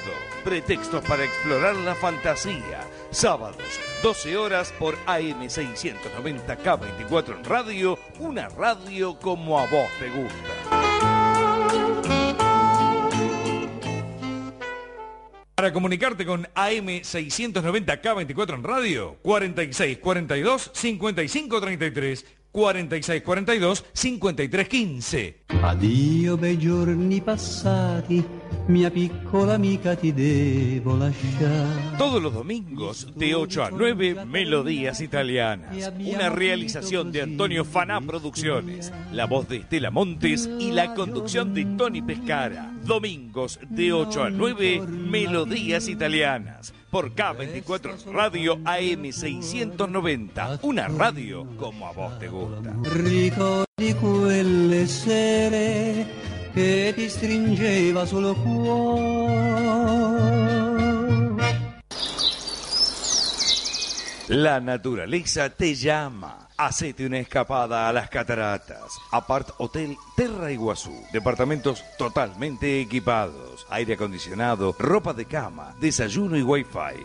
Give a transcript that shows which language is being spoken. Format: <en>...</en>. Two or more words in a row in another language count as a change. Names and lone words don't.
<es>Pretextos para explorar la fantasía. Sábados, 12 horas por AM 690 K24 en radio, una radio como a vos te gusta. Para comunicarte con AM 690 K24 en radio, 4642 5533, 4642 5315.</es> <it>Addio bei giorni passati, mia piccola amica ti devo lasciare.</it> <es>Todos los domingos de 8 a 9, Melodías Italianas. Una realización de Antonio Faná Producciones. La voz de Estela Montes y la conducción de Tony Pescara. Domingos de 8 a 9, Melodías Italianas. Por K24 Radio AM 690. Una radio como a vos te gusta.</es> <it>Ricordi quelle sere che ti stringeva sul cuore.</it> <es>La naturaleza te llama. Hacete una escapada a las cataratas. Apart Hotel Terra Iguazú. Departamentos totalmente equipados. Aire acondicionado, ropa de cama, desayuno y wifi.</es>